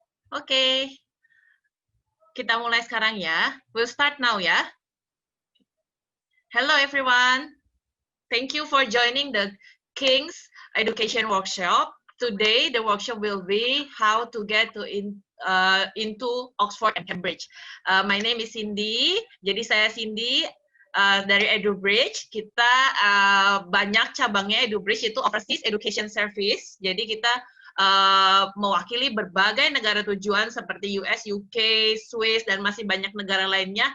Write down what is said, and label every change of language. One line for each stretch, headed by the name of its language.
Indonesian: Oke, kita mulai sekarang ya.
English: We'll start now ya. Hello everyone. Thank you for joining the King's Education Workshop. Today the workshop will be how to get into Oxford and Cambridge. My name is Cindy.
Indonesian: Jadi saya Cindy dari EduBridge. Kita banyak cabangnya. EduBridge itu Overseas Education Service. Jadi kita mewakili berbagai negara tujuan seperti US, UK, Swiss, dan masih banyak negara lainnya.